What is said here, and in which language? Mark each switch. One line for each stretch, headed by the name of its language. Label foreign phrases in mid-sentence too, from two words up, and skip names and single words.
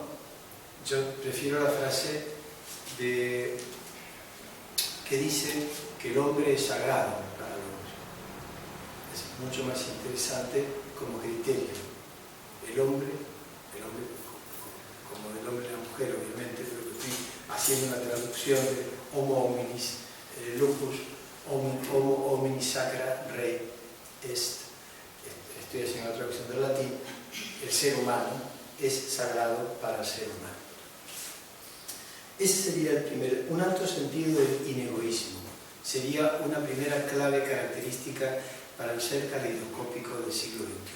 Spanish: Yo prefiero la frase que dice que el hombre es sagrado para el hombre. Es mucho más interesante como criterio. El hombre, como el hombre y la mujer, obviamente, pero estoy haciendo una traducción de
Latin: homo hominis lupus, homo hominis sacra rei est.
Spanish: Estoy haciendo una traducción del latín. El ser humano es sagrado para el ser humano. Ese sería el primer, un alto sentido del inegoísmo. Sería una primera clave característica para el ser caleidoscópico del siglo XXI.